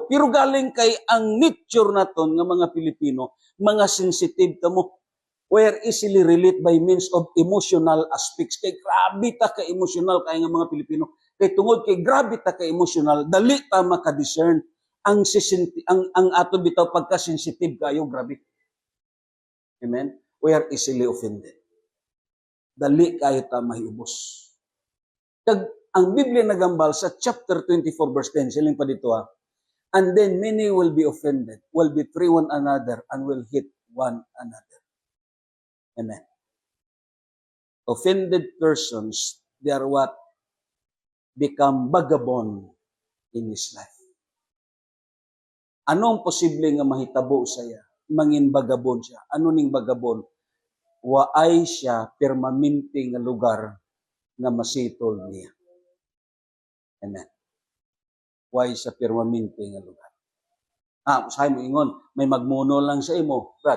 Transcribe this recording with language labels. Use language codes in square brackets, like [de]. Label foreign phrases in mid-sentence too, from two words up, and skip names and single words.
[hil] Pero galing kay ang nature naton nga mga Pilipino, mga sensitive kamo. [en] Where easily relate by means of emotional aspects. [hil] Kay grabe ta ka emotional kay nga mga Pilipino. Kay tungod kay grabe ta ka emotional, dali ta maka-discern ang aton bitaw pagka-sensitive kayo, grabe. [en] Amen? We are easily offended. [hil] Dali kayo ta mahiubos. Kag ang Biblia nagambal sa chapter 24 verse 10, siling pa dito [en] and then many will be offended, will betray one another, and will hate one another. [hil] Amen. [en] Offended persons, they are what? Become vagabond in his life. [hil] Anong posible nga mahitabo saya? Mangin vagabond siya. Ano ning vagabond? Waay siya permanente nga lugar nga masitol niya. Amen. Waay siya permanente nga lugar. Usahay mo ingon, may magmuno lang sa imo, Brad.